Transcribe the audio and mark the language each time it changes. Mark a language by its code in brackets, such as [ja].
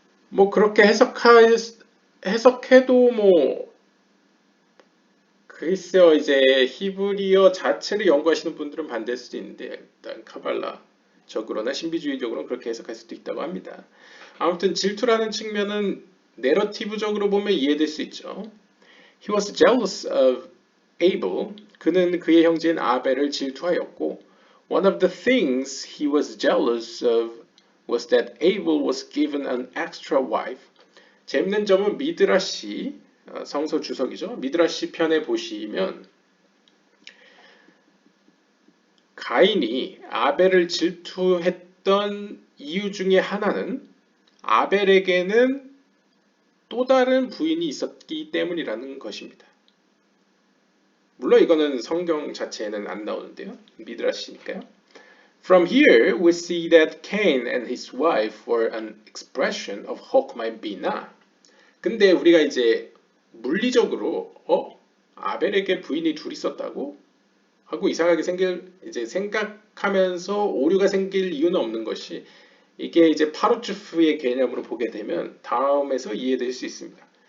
[ko] 뭐 그렇게 해석해도 뭐 글쎄요, 이제 히브리어 자체를 연구하시는 분들은 반대할 수도 있는데 일단 카발라적으로나 신비주의적으로는 그렇게 해석할 수도 있다고 합니다. 아무튼 질투라는 측면은 내러티브적으로 보면 이해될 수 있죠. [en] He was jealous of Abel. [ko] 그는 그의 형제인 아벨을 질투하였고, [en] one of the things he was jealous of was that Abel was given an extra wife. [ko] 재밌는 점은 미드라시 성서 주석이죠. 미드라시 편에 보시면 가인이 아벨을 질투했던 이유 중에 하나는 아벨에게는 또 다른 부인이 있었기 때문이라는 것입니다. 물론 이거는 성경 자체에는 안 나오는데요. 미드라시니까요. [en] From here we see that Cain and his wife were an expression of Hokmah Bina. [ko] 근데 우리가 이제 물리적으로 아벨에게 부인이 둘 있었다고 하고 이상하게 이제 생각하면서 오류가 생길 이유는 없는 것이 이게 이제 파루츠프의 개념으로 보게 되면 다음에서 이해될 수 있습니다.